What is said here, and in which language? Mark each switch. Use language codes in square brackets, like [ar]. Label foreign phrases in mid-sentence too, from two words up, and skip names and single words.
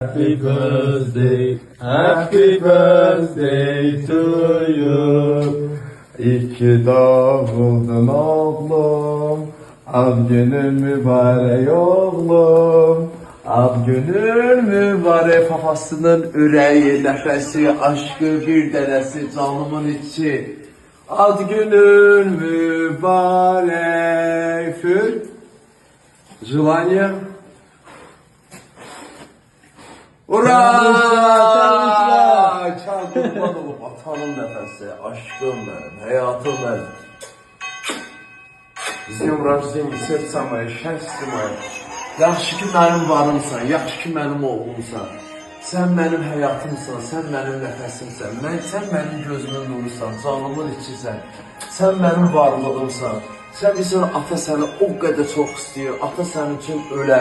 [en] Happy birthday to you. [az] İki doğdun oğlum, ad günün mübarek oğlum. Ad günün mübarek, papasının ürəyi, nəfəsi, aşkı bir dənəsi, canımın içi. Ad günün mübarek. [ru] Желание. Ura! [az] Kurban olup atanın nəfəsi, [tr] aşkım benim, hayatım benim. [ru] С днем рождения, сердце мое, счастье мое. [az] Yaxşı ki mənim varımsan, yaxşı ki mənim oğlumsan. Sən mənim həyatımsan, sən mənim nəfəsimsən. Sən mənim gözümün nurusan, canımın içisən. Sən mənim varlığımsan. Sən bilirsən, ata səni o qədər çox istəyir, ata sənin üçün ölər.